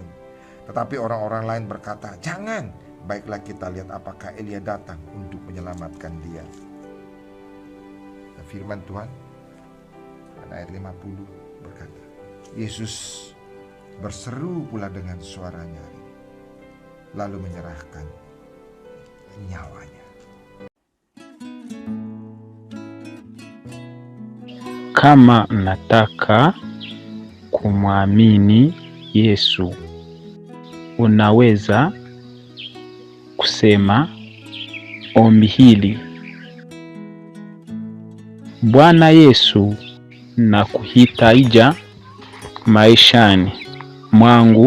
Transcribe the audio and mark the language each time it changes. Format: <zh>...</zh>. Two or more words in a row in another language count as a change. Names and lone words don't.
<id>Tetapi orang-orang lain berkata, jangan, baiklah kita lihat apakah Elia datang untuk menyelamatkan dia. Firman Tuhan pada ayat 50 berkata, Yesus berseru pula dengan suara nyaring, lalu menyerahkan nyawanya.</id> <sw>Kama mnataka kumwamini Yesu, unaweza kusema ombi hili: Bwana Yesu, nakuhitaji maishani mwangu.</sw>